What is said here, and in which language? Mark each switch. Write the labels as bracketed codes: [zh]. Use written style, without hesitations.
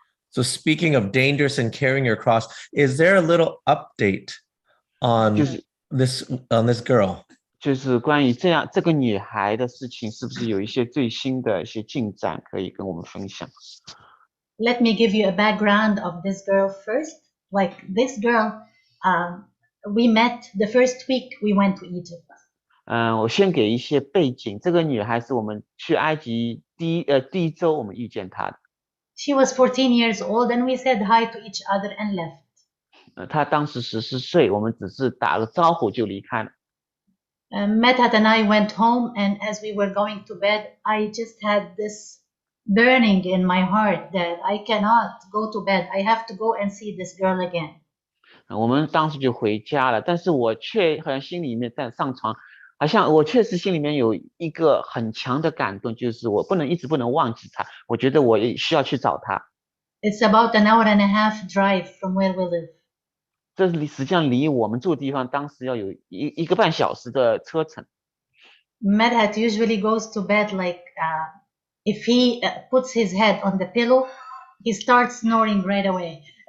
[en] So speaking of dangerous and carrying your cross, is there a little update on this girl? [zh] 就是关于这个女孩的事情，是不是有一些最新的一些进展可以跟我们分享？ [en] Let me give you a background of this girl first. Like this girl, we met the first week we went to Egypt. [zh] 我先给一些背景。这个女孩是我们去埃及第一周我们遇见她的。 [en] She was 14 years old, and we said hi to each other and left. [zh] 她当时14岁，我们只是打了招呼就离开了。 [en] Medhat and I went home, and as we were going to bed, I just had this burning in my heart that I cannot go to bed. I have to go and see this girl again. [zh] 我们当时就回家了，但是我却好像心里面在上床，好像我确实心里面有一个很强的感动，就是我一直不能忘记她，我觉得我也需要去找她。 [en] It's about an hour and a half drive from where we live. [zh] 这实际上离我们住的地方当时要有一个半小时的车程。 [en] Medhat usually goes to bed like if he puts his head on the pillow, he starts snoring right away.